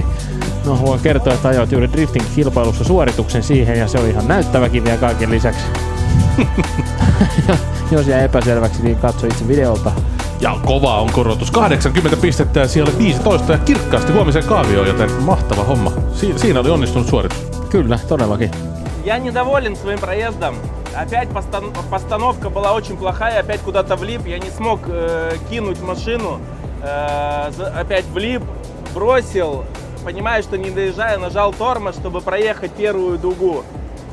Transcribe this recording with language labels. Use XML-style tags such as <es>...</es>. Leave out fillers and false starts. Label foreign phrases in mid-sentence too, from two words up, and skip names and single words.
<fi>No voin kertoa, että ajoit juuri drifting-kilpailussa suorituksen siihen ja se oli ihan näyttäväkin vielä kaiken lisäksi. Jos jäi epäselväksi, niin katso itse videolta. Ja kova on korotus, 80 pistettä ja siellä oli 15 ja kirkkaasti huomiseen kaavioon, joten mahtava homma. Siinä oli onnistunut suoritus. Kyllä, todellakin.</fi> <ru>Я недоволен своим проездом. Опять постановка была очень плохая, опять куда-то влип. Я не смог кинуть машину. Опять влип, бросил. Понимаю, что не доезжая, нажал тормоз, чтобы проехать первую дугу.</ru>